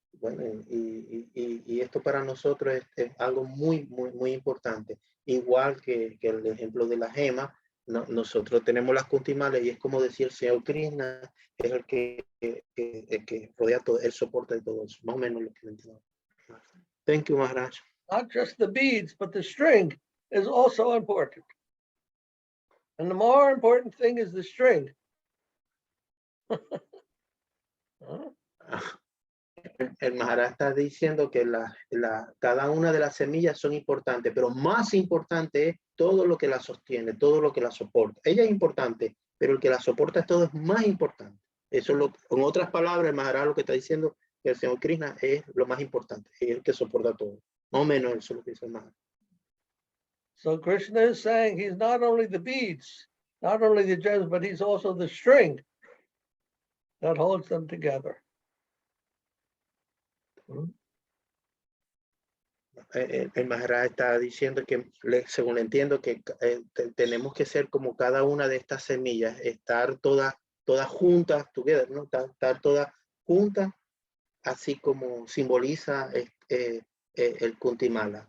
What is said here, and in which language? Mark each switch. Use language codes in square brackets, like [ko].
[es] Bueno, y esto para nosotros es algo muy importante. Igual que el ejemplo de la gema, nosotros tenemos las kuntimales, y es como decir, el Señor Krishna es el que rodea todo, el soporte de todo eso. Más o menos lo que entiendo. [en] Thank you, Maharaj. Not just the beads, but the string is also important. And the more important thing is the string. [es] El Maharaja está diciendo que cada una de las semillas son importantes, pero más importante es todo lo que la sostiene, todo lo que la soporta. Ella es importante, pero el que la soporta todo es más importante. Eso en otras palabras, el Maharaja lo que está diciendo, que el Señor Krishna es lo más importante, es el que soporta todo. Más o menos eso es lo que dice el Maharaja. [en] So Krishna is saying he's not only the beads, not only the gems, but he's also the string that holds them together. [es] el Maharaja está diciendo que, según entiendo, que tenemos que ser como cada una de estas semillas, estar todas juntas, [en] together, [es] ¿no? Estar todas juntas, así como simboliza el Kuntimala.